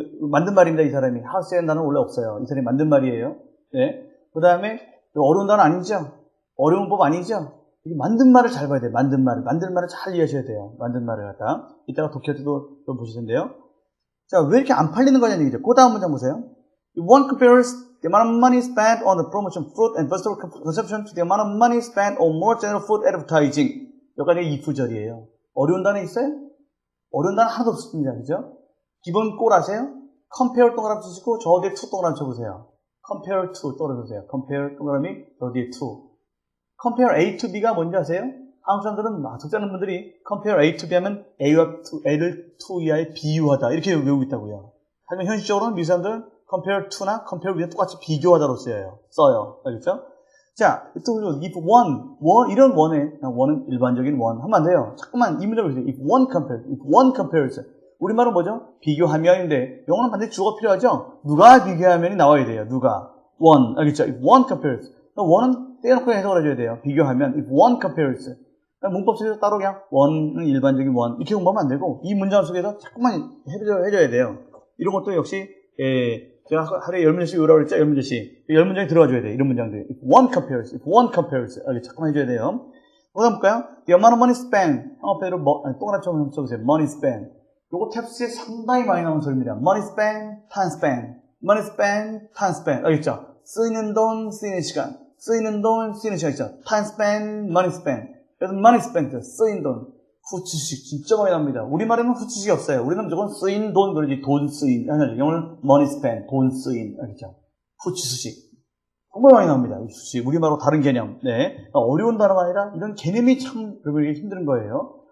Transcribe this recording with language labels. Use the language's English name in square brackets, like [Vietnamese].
[Korean] 만든 말입니다, 이 사람이. hard sell 단어는 원래 없어요. 이 사람이 만든 말이에요. 네. 그 다음에, 어려운 단어 아니죠? 어려운 법 아니죠? 만든 말을 잘 봐야 돼요. 만든 말을 잘 이해하셔야 돼요. 만든 말을 갖다. 이따가 독해 때도 좀 보실 텐데요. 자, 왜 이렇게 안 팔리는 거냐는 얘기죠. 그 다음 문장 보세요. [English] One compares the amount of money spent on the promotion fruit and vegetable consumption to the amount of money spent on more general food advertising. [Korean] 여기까지 if 절이에요. 어려운 단어 있어요? 어려운 단어 하나도 없습니다. 그죠? 기본 꼴 아세요? compare 동그라미 치시고 저 뒤에 to 동그라미 쳐보세요. compare to 떨어져보세요. compare 동그라미 저 뒤에 to. compare A to B가 뭔지 아세요? 한국 사람들은 적잖은 분들이 [English] compare A to B [Korean] 하면 A를 to 이하에 비유하다 이렇게 외우고 있다고요. 하지만 현실적으로는 미 사람들은 compare to나 compare with는 똑같이 비교하다로 써요. 알겠죠? 자, 또 if one 이런 one은 일반적인 one 하면 안 돼요. 자꾸만 이 문장을 보세요. [English] if one compares [Korean] 우리말은 뭐죠? 비교하면인데 영어는 반드시 주어가 필요하죠? 누가 비교하면이 나와야 돼요. 누가 one 알겠죠? [English] if one compares [Korean] one은 떼놓고 해석을 해줘야 돼요. 비교하면 if one compares 문법 속에서 따로 그냥 one은 일반적인 one 이렇게 공부하면 안 되고 이 문장 속에서 자꾸만 해줘야 돼요. 이런 것도 역시 제가 하루에 10문장씩 외우라고 했죠? 10문장씩 10문장이 들어가줘야 돼요. 이런 문장들 [English] if one compares [Korean] 자꾸만 해줘야 돼요. 보다 볼까요? [English] The amount of money spent [Korean] 한어패로 동그라미 처럼 써보세요. money spent 요거 탭스에 상당히 많이 나오는 소리입니다. [English] money spent, time spent money spent, time spent [Korean] 알겠죠? 쓰이는 돈, 쓰이는 시간 쓰이는 돈, 쓰이는 시간 있죠? [English] time spent, money spent [Korean] 그래서 money spent, 쓰인 돈 후치식 진짜 많이 나옵니다. 우리말에는 후치식이 없어요. 우리는 무조건 쓰인 돈 그러지 돈 쓰인 영어는 money spent, 돈 쓰인 알겠죠? 후치수식 정말 많이 나옵니다. 이 수식 우리말로 다른 개념 어려운 단어가 아니라 이런 개념이 참 배우기 힘든 거예요.